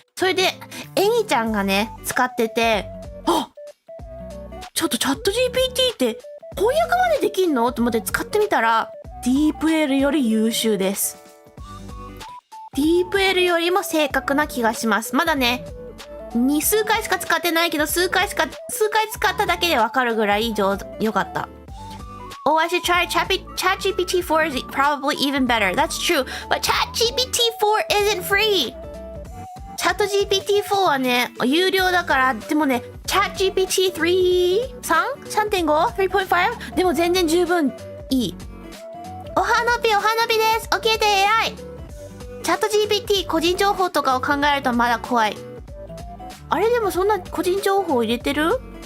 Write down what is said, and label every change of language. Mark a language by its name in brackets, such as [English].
[Japanese] それで、エニちゃんがね、使ってて、ちょっとチャット GPT って翻訳までできんのと思って使ってみたら、DeepL より優秀です。 DeepL よりも正確な気がします。まだね、数回しか使ってないけど、数回使っただけでわかるぐらい良かった。 [English] Oh, I should try ChatGPT 4 is probably even better. That's true. But ChatGPT 4 isn't free. [Japanese] チャット GPT-4 はね、有料だから、でもね、チャット GPT-3?3.5?3.5? でも全然十分いい。お花火です。教えて AI。チャット GPT 個人情報とかを考えるとまだ怖い。あれでもそんな個人情報入れてる？